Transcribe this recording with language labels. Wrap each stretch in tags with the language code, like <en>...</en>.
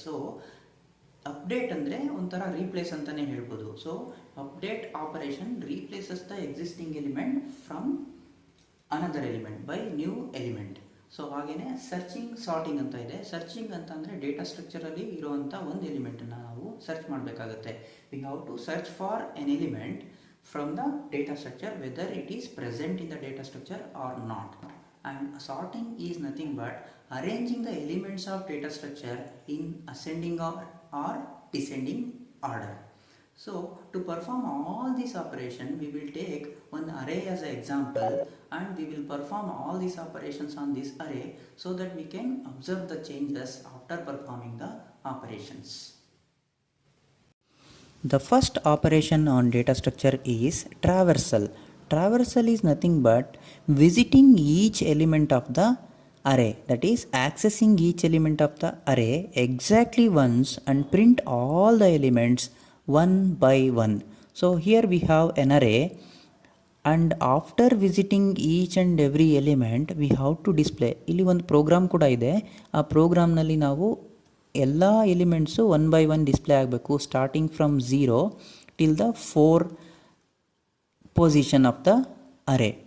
<kn>So update ಅಂದರೆ ಒಂಥರ replace ಅಂತಲೇ ಹೇಳ್ಬೋದು.</kn> <en>So update operation replaces the existing element from another element by new element.</en> <kn>So ಹಾಗೆಯೇ searching sorting ಅಂತ ಇದೆ. ಸರ್ಚಿಂಗ್ ಅಂತ ಅಂದರೆ ಡೇಟಾ ಸ್ಟ್ರಕ್ಚರಲ್ಲಿ ಇರುವಂಥ ಒಂದು ಎಲಿಮೆಂಟನ್ನು ನಾವು ಸರ್ಚ್ ಮಾಡಬೇಕಾಗುತ್ತೆ.</kn> <en>We have to search for an element from the data structure whether it is present in the data structure or not. And sorting is nothing but arranging the elements of data structure in ascending or descending order. So to perform all this operation we will take one array as an example and we will perform all these operations on this array so that we can observe the changes after performing the operations. The first operation on data structure is traversal. Traversal is nothing but visiting each element of the array, that is accessing each element of the array exactly once and print all the elements one by one. So here we have an array and after visiting each and every element we have to display.</en> <kn>ಇಲ್ಲಿ ಒಂದು program ಕೂಡ ಇದೆ. ಆ ಪ್ರೋಗ್ರಾಮ್ನಲ್ಲಿ ನಾವು ಎಲ್ಲ elements one by one display ಆಗಬೇಕು,</kn> <en>Starting from 0 till the 4 position of the array.</en>